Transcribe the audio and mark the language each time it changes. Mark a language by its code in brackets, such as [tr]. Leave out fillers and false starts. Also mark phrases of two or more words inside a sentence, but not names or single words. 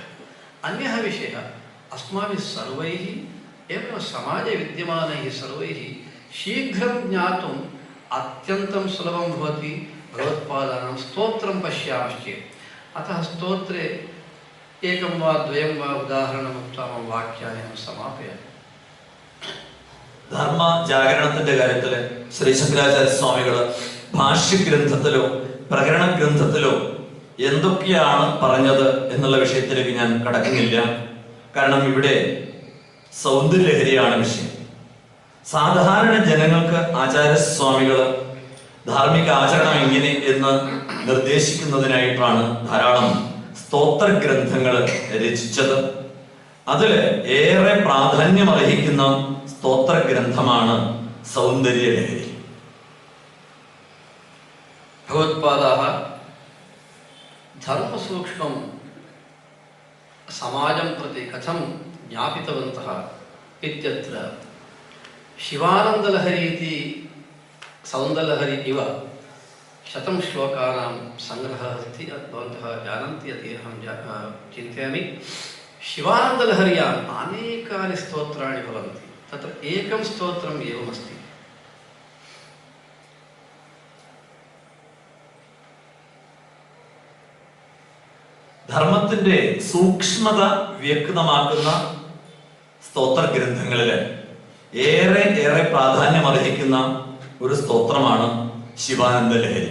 [sa] अन्यः विषयः, अस्माभिः सर्वैः एवं समाजे विद्यमानैः सर्वैः शीघ्रं ज्ञातुम् अत्यन्तं सुलभं भवति भगवत्पादानां स्तोत्रं पश्यामश्चेत्. अतः स्तोत्रे एकं वा द्वयं वा उदाहरणम् उक्त्वा मम वाक्यानि समापयामि. [ml] ധർമ്മ ജാഗരണത്തിന്റെ കാര്യത്തില് ശ്രീ ശങ്കരാചാര്യ സ്വാമികള് ഭാഷ്യഗ്രന്ഥത്തിലോ പ്രകരണ ഗ്രന്ഥത്തിലോ എന്തൊക്കെയാണ് പറഞ്ഞത് എന്നുള്ള വിഷയത്തിലേക്ക് ഞാൻ കടക്കുന്നില്ല. കാരണം ഇവിടെ സൗന്ദര്യലഹരിയാണ് വിഷയം. സാധാരണ ജനങ്ങൾക്ക് ആചാര്യസ്വാമികള് ധാർമ്മിക ആചരണം എങ്ങനെ എന്ന് നിർദ്ദേശിക്കുന്നതിനായിട്ടാണ് ധാരാളം സ്തോത്ര ഗ്രന്ഥങ്ങൾ രചിച്ചത്. അതില് ഏറെ പ്രാധാന്യമർഹിക്കുന്ന സ്തോത്ര ഗ്രന്ഥമാണ് സൗന്ദര്യലഹരി. [sa] भगवत्पादाः धर्मसूक्ष्मं समाजं प्रति कथं ज्ञापितवन्तः इत्यत्र शिवानन्दलहरी इति सौन्दर्यलहरी इव 100 श्लोकानां सङ्ग्रहः अस्ति। भवन्तः जानन्ति इति अहं चिन्तयामि। शिवानन्दलहर्याम् अनेकानि स्तोत्राणि भवन्ति। तत्र एकं स्तोत्रम् एवमस्ति। [ml] ധർമ്മത്തിന്റെ സൂക്ഷ്മത വ്യക്തമാക്കുന്ന സ്തോത്ര ഗ്രന്ഥങ്ങളിൽ ഏറെ പ്രാധാന്യം അർഹിക്കുന്ന ഒരു സ്തോത്രമാണ് ശിവാനന്ദ ലഹരി.